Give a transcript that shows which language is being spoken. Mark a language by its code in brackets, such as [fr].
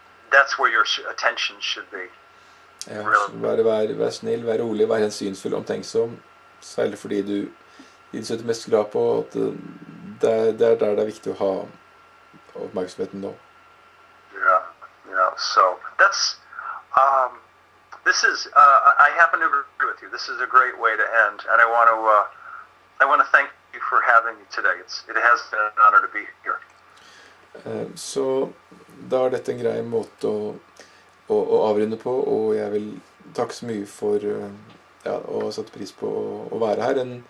[en] That's where your attention should be. [no] Ja, really. Vær snill, vær rolig, vær hensynsfull, omtenksom. Særlig fordi du setter mest grad på at det er der det er viktig å ha oppmerksomheten nå. [en] Yeah. So that's this is I happen to agree with you. This is a great way to end, and I want to thank you for having me today. It has been an honor to be here. [no] Så da er dette en grei måte å avrunde på, og jeg vil takke så mye for å sette pris på å være her.